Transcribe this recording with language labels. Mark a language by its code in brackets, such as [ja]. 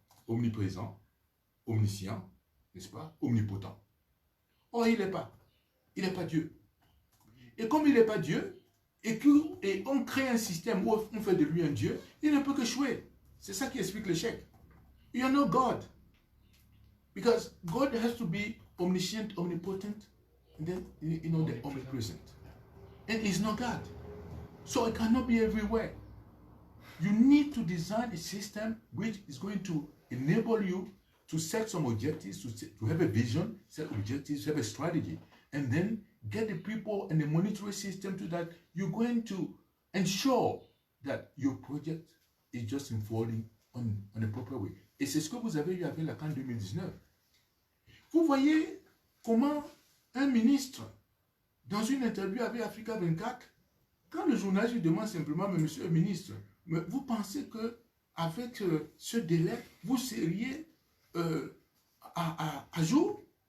[fr] Omniprésent, omniscient, n'est-ce pas, omnipotent. Or, il n'est pas. Il n'est pas Dieu. Et comme il n'est pas Dieu, et on crée un système où on fait de lui un Dieu, il ne peut qu'échouer. C'est ça qui explique l'échec. [en] You are no God. Because God has to be omniscient, omnipotent, and then, the omnipresent. And he's not God. So it cannot be everywhere. You need to design a system which is going to enable you to set some objectives, to have a vision, set objectives, have a strategy, and then get the people and the monetary system to that. You're going to ensure that your project is just unfolding on a proper way. [fr] Et c'est ce que vous avez eu avec la CAN 2019. Vous voyez comment un ministre, dans une interview avec Africa 24, quand le journaliste lui demande simplement, mais monsieur le ministre, mais vous pensez qu'avec ce délai, vous seriez à jour?